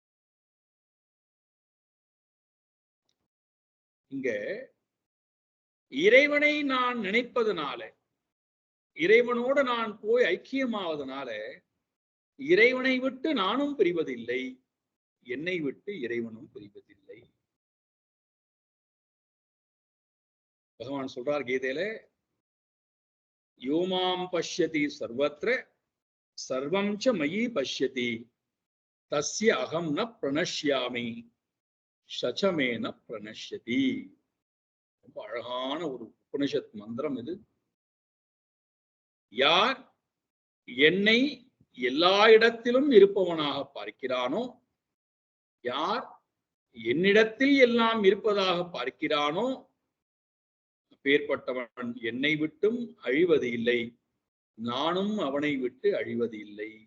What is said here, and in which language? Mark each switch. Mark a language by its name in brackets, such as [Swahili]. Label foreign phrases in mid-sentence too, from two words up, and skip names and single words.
[Tamil] இங்க இறைவனை நான் நினைப்பதனால, இறைவனோட நான் போய் ஐக்கியமாவதனால இறைவனை விட்டு நானும் பிரிவதில்லை, என்னை விட்டு இறைவனும் பிரிவதில்லை. பகவான் சொல்றார் கீதையில, [Sanskrit] यो मां पश्यति सर्वत्र सर्वं च मयि पश्यति तस्य अहं न प्रणश्यामि स च मे न प्रणश्यति. [Tamil] ரொம்ப அழகான ஒரு உபனிஷத் மந்திரம் இது. யார் என்னை எல்லா இடத்திலும் இருப்பவனாக பார்க்கிறானோ, யார் என்னிடத்தில் எல்லாம் இருப்பதாக பார்க்கிறானோ, அப்பேற்பட்டவன் என்னை விட்டும் அழிவது இல்லை, நானும் அவனை விட்டு அழிவது இல்லை.